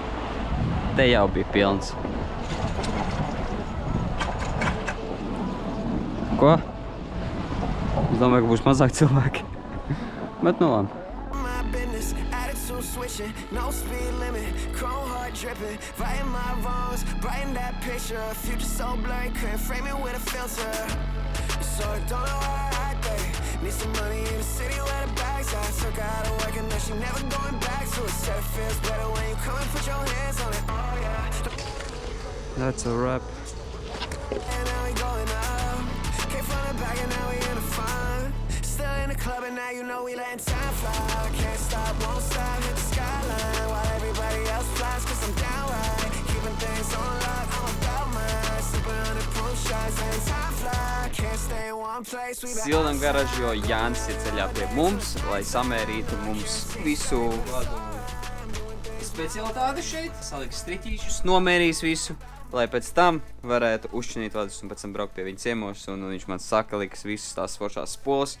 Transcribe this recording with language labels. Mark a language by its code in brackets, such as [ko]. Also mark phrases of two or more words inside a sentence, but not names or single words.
[lv] Te jau bija pilns. Ko? Es domāju, ka būs mazāk cilvēki. Bet nu labi. [en] No speed limit, chrome heart dripping, righting my wrongs, writing that picture, future so blurry, couldn't frame it with a filter. So I don't know how I act, babe. Need some money in the city where the bags are. Took her out of work and now she never going back to it. Said it feels better when you come and put your hands on it. Oh yeah. That's a wrap. And now we going up. Came from the back and now we in the front. Still in the club and now you know we letting time fly. Can't stop, won't stop, hit the skyline while everybody else flies, cause I'm down right. Keeping things on lock, I'm about mine. Sipping on the proof shots, letting time fly. Can't stay in one place. [lv] Silnam garažu, jo Jānis ir ceļā pie mums, lai samērītu mums visu specialitāti šeit. Saliks striķīšus, nomērīs visu, lai pēc tam varētu uzšķinīt vadus un pēc tam braukt pie viņa ciemos. Un viņš man saka, liks visas tās foršās spoles.